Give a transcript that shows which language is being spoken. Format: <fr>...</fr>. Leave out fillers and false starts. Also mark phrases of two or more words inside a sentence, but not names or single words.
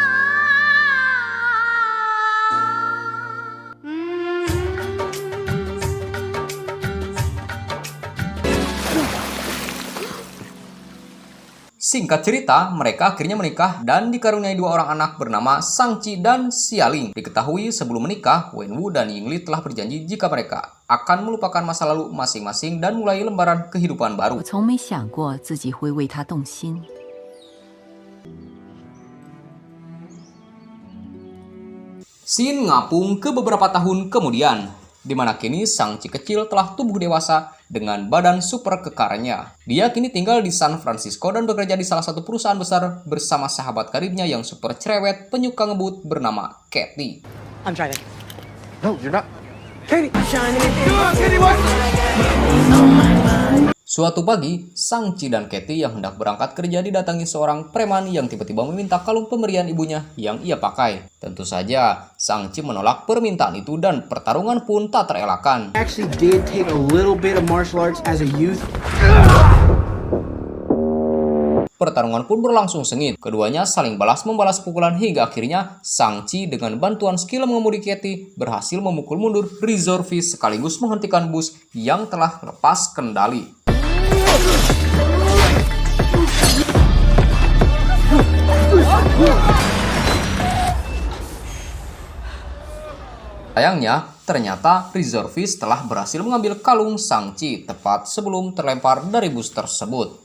<id>Singkat cerita, mereka akhirnya menikah dan dikaruniai dua orang anak bernama Shang-Chi dan Xialing. Diketahui sebelum menikah, Wen Wu dan Ying Li telah berjanji jika mereka akan melupakan masa lalu masing-masing dan mulai lembaran kehidupan baru.</id> <zh>我从没想过自己会为他动心。</zh> <id>Scene ngapung ke beberapa tahun kemudian, di mana kini Shang-Chi kecil telah tumbuh dewasa dengan badan super kekarnya. Dia kini tinggal di San Francisco dan bekerja di salah satu perusahaan besar bersama sahabat karibnya yang super cerewet penyuka ngebut bernama Katie.</id> <en>I'm driving. No, you're not. Katie!</en> <id>Suatu pagi, Shang-Chi dan Katie yang hendak berangkat kerja didatangi seorang preman yang tiba-tiba meminta kalung pemberian ibunya yang ia pakai. Tentu saja, Shang-Chi menolak permintaan itu dan pertarungan pun tak terelakkan.</id> <en>Actually did take a little bit of martial arts as a youth.</en> <id>Pertarungan pun berlangsung sengit. Keduanya saling balas-membalas pukulan hingga akhirnya Shang-Chi dengan bantuan skill mengemudi Katie berhasil memukul mundur Razor Fist sekaligus menghentikan bus yang telah lepas kendali. Sayangnya, ternyata Razor Fist telah berhasil mengambil kalung Shang-Chi tepat sebelum terlempar dari bus tersebut.</id>